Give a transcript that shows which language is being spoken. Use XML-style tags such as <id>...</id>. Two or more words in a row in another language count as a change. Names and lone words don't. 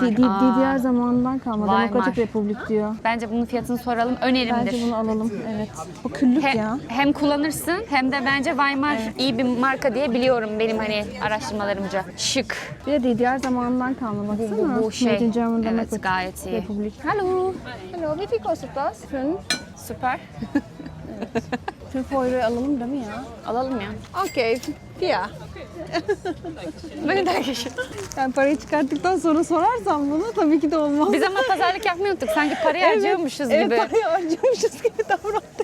<tr>DDR zamanından kalma. Weimar. Demokratik Republik diyor. Bence bunun fiyatını soralım. Önerimdir. Bence bunu alalım. Evet. O küllük ya. Hem kullanırsın hem de bence Weimar iyi bir marka diye biliyorum benim hani araştırmalarımca. Şık. Bir de DDR zamanından kalma baksana. Bu şey.</tr> <en>Made in German</en> <tr>Evet Democratic gayet iyi. Republik.</tr> <de>Hallo. Hallo, wie viel kostet das? 5</de> <tr>Süper. euroya alalım değil mi ya? Alalım ya. Okey. Ya. Böyle daha geçin. Yani parayı çıkarttıktan sonra sorarsam bunu tabii ki de olmaz. Biz ama pazarlık yapmayı unuttuk. Sanki parayı harcıyormuşuz Evet, gibi. parayı harcamışız gibi davrandık.</tr>